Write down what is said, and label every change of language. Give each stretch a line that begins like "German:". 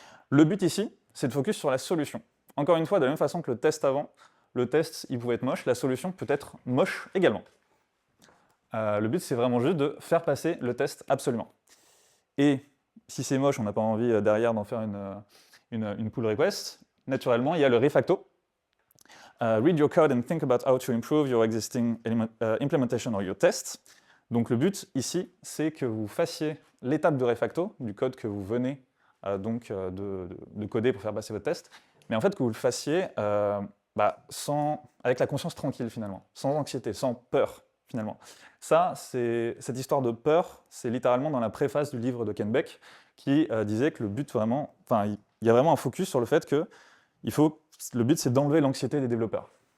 French: Le but ici, c'est de focus sur la solution. Encore une fois, de la même façon que le test avant, le test, il pouvait être moche, la solution peut être moche également. Le but, c'est vraiment juste de faire passer le test absolument. Et si c'est moche, on n'a pas envie derrière d'en faire une pull request, naturellement, il y a le refacto.
English: Read your code and think about how to improve your existing implementation or your test.
French: Donc le but ici, c'est que vous fassiez l'étape de refacto du code que vous venez de coder pour faire passer votre test, mais en fait que vous le fassiez avec la conscience tranquille finalement, sans anxiété, sans peur finalement. Ça, cette histoire de peur, c'est littéralement dans la préface du livre de Ken Beck qui disait que le but vraiment, il y a vraiment un focus sur le fait que le but c'est d'enlever l'anxiété des développeurs.